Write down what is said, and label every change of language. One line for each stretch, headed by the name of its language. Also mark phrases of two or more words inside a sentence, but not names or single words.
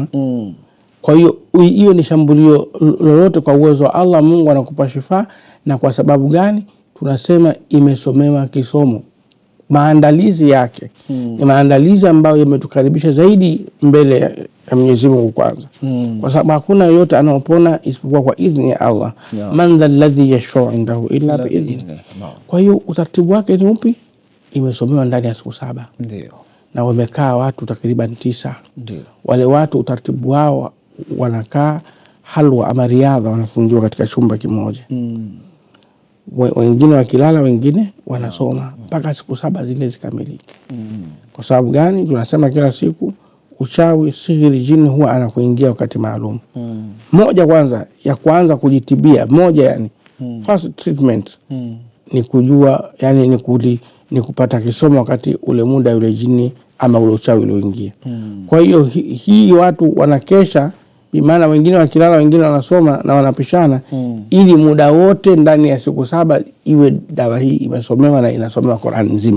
Swahili: Kwa hiyo ni shambulio lolote, kwa uwezo wa Allah Mungu anakupa shifa. Na kwa sababu gani? Tunasema imesomewa kisomo. Maandalizi yake ni maandalizi ambayo yametukaribisha zaidi mbele ya Mwenyezi Mungu kwanza. Kwa sababu hakuna yote anaopona isipokuwa kwa idhni ya Allah.
Arabic: من ذا الذي يشفع عنده إلا بإذن.
Swahili: Kwa hiyo utaratibu wake ni upi? Imesomewa ndani ya siku 7. Ndio. Na wamekaa watu takriban 9. Ndio. Wale watu utaratibu wao wanakaa halwa ama riadha, wanafungiwa katika chumba kimoja. Wengine wakilala, wengine wanasoma mpaka siku 7 zile zikamilike. Kwa sababu gani? Tunasema kila siku uchawi, sihiri, jini huwa anakuingia wakati maalum. Moja kwanza kujitibia, yani
English: first treatment
Swahili: ni kujua, yani ni kupata kisomo wakati ule muda yule jini ama ule uchawi ulioingia. Kwa hiyo hii watu wanakesha, maana wengine wakilala wengine wanasoma na wanapishana ili muda wote ndani ya siku 7 iwe dawa hii imesomewa na inasomewa Qur'an nzima.